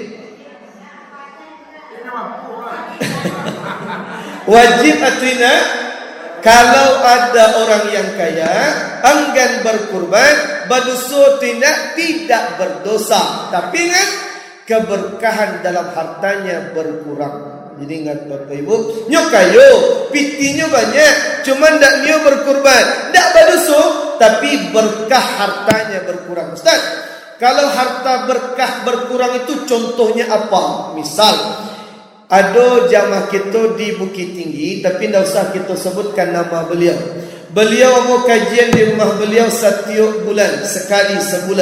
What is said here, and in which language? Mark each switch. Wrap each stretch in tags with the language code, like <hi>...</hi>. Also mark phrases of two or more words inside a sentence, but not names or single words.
<id>Wajib atau tidak? Kalau ada orang yang kaya enggan berkurban, badusu tidak berdosa. Tapi ingat, keberkahan dalam hartanya berkurang. Jadi ingat Bapak Ibu,</id> <min>nyo kayo, pitinya banyak, cuma ndak nyo berkurban, ndak badusu,</min> <id>tapi berkah hartanya berkurang. Ustaz, kalau harta berkah berkurang itu contohnya apa? Misal, ada jamaah kita di Bukit Tinggi, tapi tidak usah kita sebutkan nama beliau. Beliau mau kajian di rumah beliau setiap bulan, sekali sebulan.</id>